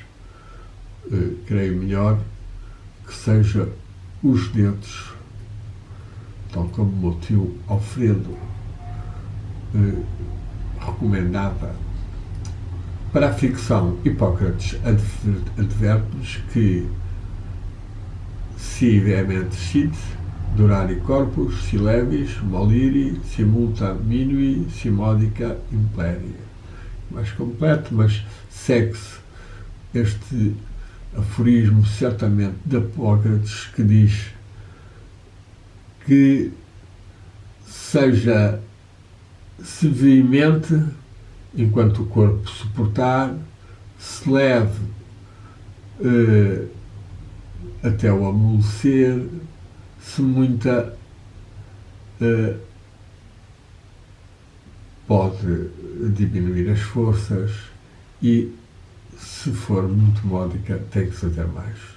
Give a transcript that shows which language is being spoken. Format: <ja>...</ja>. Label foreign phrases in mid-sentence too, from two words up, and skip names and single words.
<pt>Creio melhor que seja os dedos, tal como o meu tio Alfredo recomendava. Para a fricção, Hipócrates adverte-nos que</pt> <la>si vehemente sit, durari corpus, si levis, moliri, si multa minui, si modica impleri.</la> <pt>Mais completo, mas segue-se este aforismo certamente de Hipócrates, que diz que se veemente enquanto o corpo suportar, se leve até o amolecer, se muita pode diminuir as forças e, se for muito módica, tem que fazer mais.</pt>